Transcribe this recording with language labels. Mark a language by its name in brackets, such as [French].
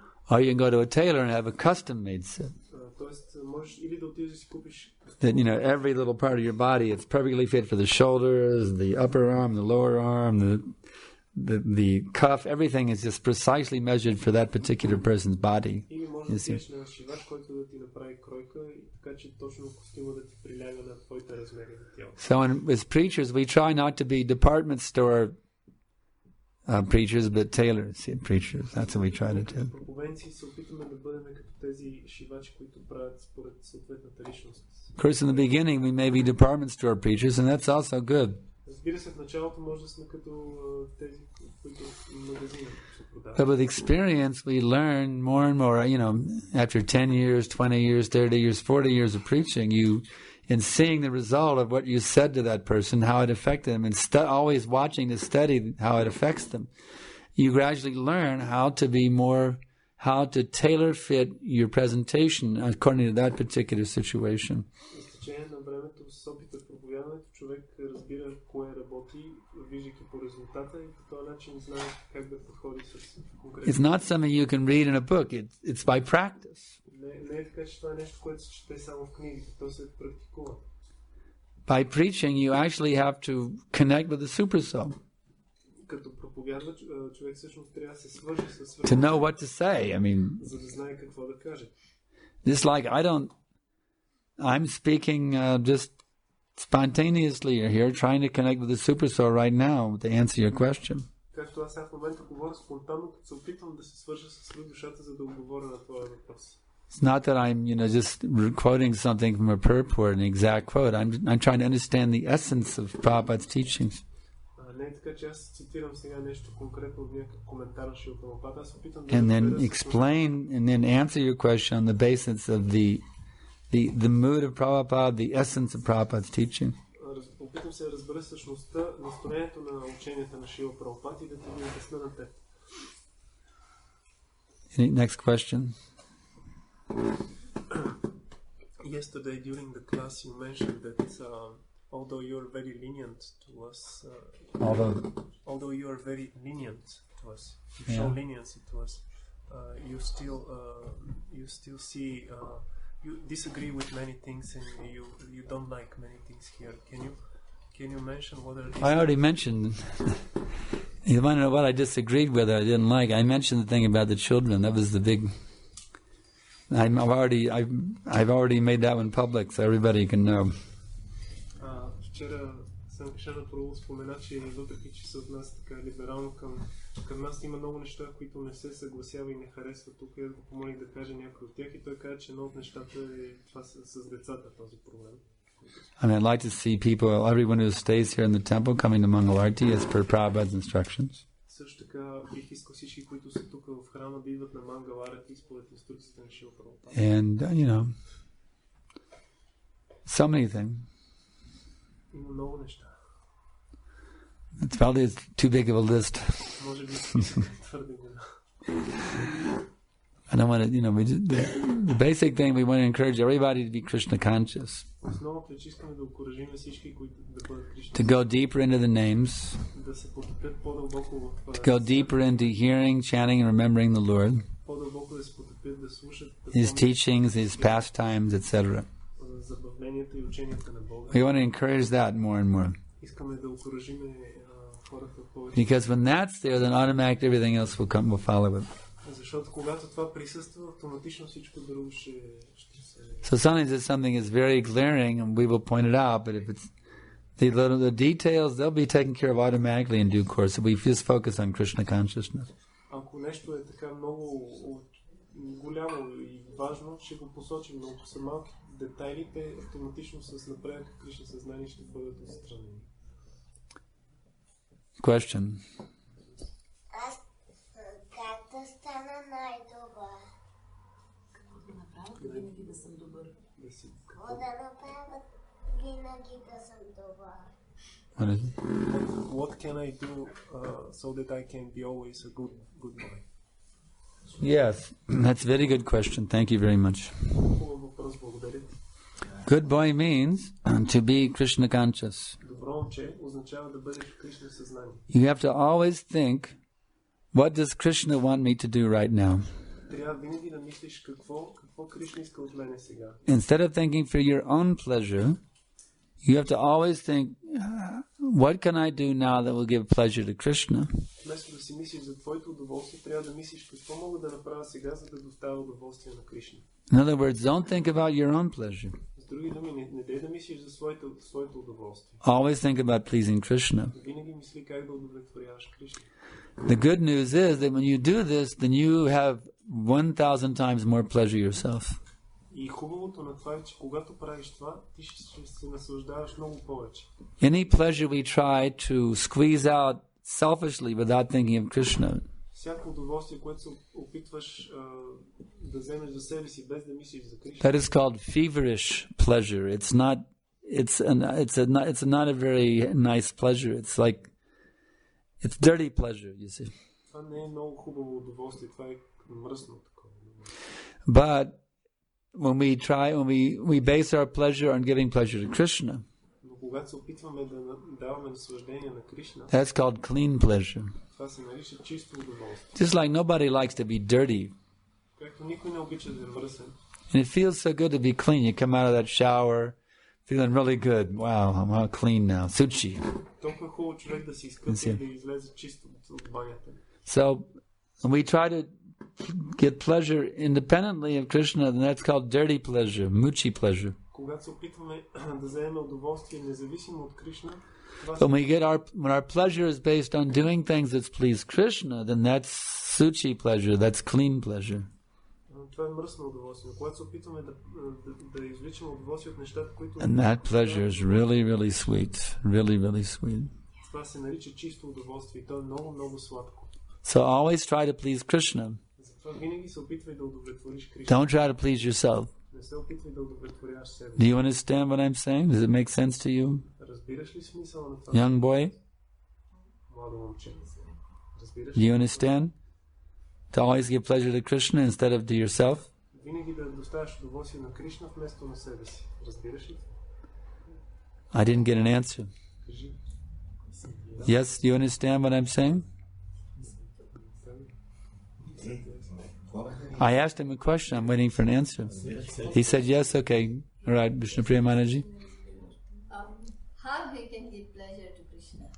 [English] Or you can go to a tailor and have a custom-made suit. [Bulgarian] Тоест, можеш или да отидеш да си купиш. [English] That, every little part of your body, it's perfectly fit for the shoulders, the upper arm, the lower arm, the cuff, everything is just precisely measured for that particular person's body. [Bulgarian] Или може да отидеш на шивач, който да ти направи кройка, така че точно костюма да ти приляга на твоите размери на тялото. [English] So as preachers, we try not to be department store preachers, but tailors preachers. That's what we try to do. [Bulgarian] Проповедници се опитваме да бъдем като тези шивачи, които правят според съответната личност. [English] Of course, in the beginning, we may be department store preachers, and that's also good. [Bulgarian] Разбира се, в началото може да сме като тези, които магазина се продават. [English] But with experience, we learn more and more. After 10 years, 20 years, 30 years, 40 years of preaching, in seeing the result of what you said to that person, how it affected them, and always watching to study how it affects them, you gradually learn how to tailor fit your presentation according to that particular situation. [Bulgarian] С течение на времето, с опита в проповядането, човек разбира кое работи, виждайки по резултата и по този начин знае как да подходи с конкретно. [English] It's not something you can read in a book. It's by practice. [Bulgarian] Не е така, че това е нещо, което се чете само в книгите, то се практикува. [English] By preaching, you actually have to connect with the supersoul. [Bulgarian] Като проповядва, човек всъщност трябва да се свържи с свършението. [English] To know what to say. [Bulgarian] За да знае какво да каже. [English] Just like I'm speaking just spontaneously here, trying to connect with the supersoul right now to answer your question. [Bulgarian] Както аз в момента говоря спонтанно, като се опитвам да се свържа с душата, за да отговоря на твоя въпрос. [English] It's not that I'm, just quoting something from a purport, an exact quote. I'm trying to understand the essence of Prabhupada's teachings. [Bulgarian] Не е така, че аз цитирам сега нещо конкретно от някакъв коментар на Шрила Прабхупада. Аз опитам да [English] and then explain and then answer your question on the basis of the mood of Prabhupada, the essence of Prabhupada's teaching. [Bulgarian] Опитам се да разбера същността, настроението на ученията на Шрила Прабхупада и да ти ги обясня на теб. [English] Next question. Yesterday during the class you mentioned that although you're very lenient to us, although you are very lenient to us, you show leniency to us, you still see you disagree with many things and you don't like many things here. Can you mention what are these? I already mentioned. You want to know what I disagreed with or I didn't like? I mentioned the thing about the children. That was the big. I've already made that one public, so everybody can know. [Bulgarian] Вчера Санкаршан спомена, че въпреки че се отнася така либерално към нас, има много неща, които не се съгласява и не харесва тук. Я го помолих да каже някой от тях и той каза, че едно от нещата е това с децата, този проблем. [English] And I'd like to see everyone who stays here in the temple coming to Mangalarti as per Prabhupada's instructions. [Bulgarian] Също така бих искал всички, които са тук в храма, да идват на Мангаларати според инструкциите на Шрила Прабхупада. [English] And, so many things. [Bulgarian] Има много неща. [English] It's probably too big of a list. [Bulgarian] Може би твърде голям. [English] I don't want to, the basic thing we want to encourage everybody to be Krishna conscious. [Bulgarian] Основното е, че искаме да окуражим всички, които да бъдат Кришна. [English] To go deeper into the names. [Bulgarian] Да се потопят по-дълбоко в. [English] To go deeper into hearing, chanting, and remembering the Lord. [Bulgarian] По-дълбоко да се потопят, да слушат. [English] His teachings, His pastimes, etc. [Bulgarian] Забавленията и ученията на Бога. [English] We want to encourage that more and more. [Bulgarian] Искаме да окуражим хората повече. [English] Because when that's there, then automatically everything else will follow it. [Bulgarian] Защото когато това присъства, автоматично всичко друго ще се. [English] So sometimes if something is very glaring, and we will point it out, but if it's the details, they'll be taken care of automatically in due course. So we just focus on Krishna consciousness. [Bulgarian] Ако нещо е така много голямо и важно, ще го посочим, но ако са малки детайли, те автоматично с напредък Кришна съзнание ще бъдат отстранени. [English] Question. [Bulgarian] Аз как да стана най-добър? Какво да направя, винаги да съм добър? Какво да направя, винаги да съм добър? [English] What is it? What can I do so that I can be always a good boy? Yes, that's a very good question. Thank you very much. [Bulgarian] Хубав въпрос, благодаря ти. [English] Good boy means to be Krishna conscious. [Bulgarian] Добро момче означава да бъдеш в Кришна съзнание. [English] You have to always think, what does Krishna want me to do right now? [Bulgarian] трябва винаги да мислиш какво Кришна иска от мене сега. [English] Instead of thinking for your own pleasure, you have to always think, what can I do now that will give pleasure to Krishna? [Bulgarian] Вместо да си мислиш за твоето удоволствие, трябва да мислиш какво мога да направя сега, за да доставя удоволствие на Кришна. [English] In other words, don't think about your own pleasure. [Bulgarian] С други думи, не дей да мислиш за своето удоволствие. [English] Always think about pleasing Krishna. [Bulgarian] Винаги мисли как да удовлетворяваш Кришна. [English] The good news is that when you do this, then you have 1,000 times more pleasure yourself. [Bulgarian] И хубавото на това е, че когато правиш това, ти ще се наслаждаваш много повече. [English] Any pleasure we try to squeeze out selfishly without thinking of Krishna, [Bulgarian] Всяко удоволствие, което се опитваш да вземеш за себе си, без да мислиш за Кришна. [English] that is called feverish pleasure. It's not a very nice pleasure. It's dirty pleasure, you see. [Bulgarian] Това не е много хубаво удоволствие, това е мръсно такова. [English] But when we base our pleasure on giving pleasure to Krishna, [Bulgarian] Но когато се опитваме да даваме наслаждение на Кришна, [English] that's called clean pleasure. [Bulgarian] това се нарича чисто удоволствие. [English] Just like nobody likes to be dirty. [Bulgarian] Както никой не обича да е мръсен. [English] And it feels so good to be clean. You come out of that shower feeling really good. Wow, I'm all clean now. Suchi. [Bulgarian] Толкова хубаво човек да си изкъпи и да излезе чисто от банята. [English] So when we try to get pleasure independently of Krishna, then that's called dirty pleasure, muchi pleasure. [Bulgarian] Когато се опитваме да вземем удоволствие независимо от Кришна, [English] When our pleasure is based on doing things that please Krishna, then that's suchi pleasure, that's clean pleasure. [Bulgarian] Това е мръсно удоволствие. Когато се опитваме да извличаме удоволствие от нещата, които... [English] And that pleasure is really, really sweet. Really, really sweet. [Bulgarian] Това се нарича чисто удоволствие и то е много, много сладко. [English] So always try to please Krishna. [Bulgarian] Затова винаги се опитвай да удовлетвориш Кришна. [English] Don't try to please yourself. [Bulgarian] Не се опитвай да удовлетворяваш себе. [English] Do you understand what I'm saying? Does it make sense to you? [Bulgarian] Разбираш ли смисъла на това? [English] Young boy? [Bulgarian] Младо момче. Разбираш [English] Do [Bulgarian] ли? [English] you understand? To always give pleasure to Krishna instead of to yourself? [Bulgarian] Винаги да доставяш удоволствие на Кришна вместо на себе си. Разбираш ли? [English] I didn't get an answer. [Bulgarian] Кажи. [English] Yes, do you understand what I'm saying? I asked him a question. I'm waiting for an answer. He said yes. Okay. All right, Vishnu Priyamanaji. How we can give pleasure to Krishna?